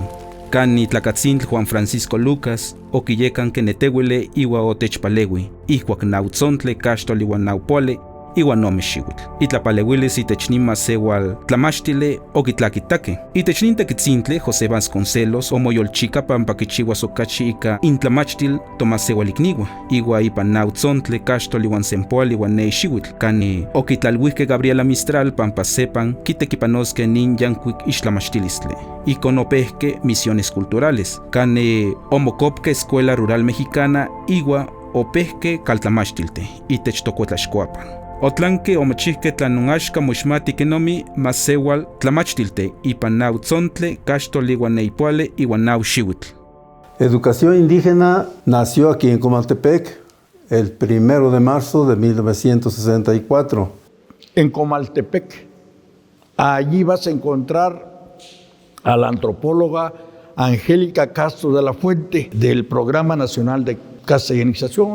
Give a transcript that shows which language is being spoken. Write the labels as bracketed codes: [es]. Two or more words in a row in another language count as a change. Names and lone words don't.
[azz] Can Itlacatzintl Juan Francisco Lucas, Oquiyecan Quenetehuele Iwa Otechpalewi, Ihuac Nautzontle Caxtol Iwan Naupole, Iwan Nomexihuitl. Itlapalehuiles Itechnima Sewal Tlamachtile Oquitlaquitaque. Itechninte Quitzintle José Vasconcelos Omoyolchica Pampaquichihua Socachi Ica Intlamachtil Tomás Sewaliqunigua. Iwa Ipan Nautzontle Caxtol Iwan Sempoal Iwan Neixihuitl. Cani Oquitlalhuique Gabriela Mistral Pampa Sepan Quitequipanosque Nin Yancuic Ixtlamachtilistle. Iconopesque Misiones Culturales. Cane Omocopque Escuela Rural Mexicana Iwa Opesque Caltlamachtilte Itechtocuetlaxcuapan. Otlanque omachihque tlanungaxca moixmati kenomi masewal tlamachtilte ipan nautzontle caxtol iwan neipoale iwan nauxihuitl. [es] Educación indígena nació aquí en Comaltepec el 1 de marzo de 1964. En Comaltepec, allí vas a encontrar a la antropóloga Angélica Castro de la Fuente del Programa Nacional de Castellanización.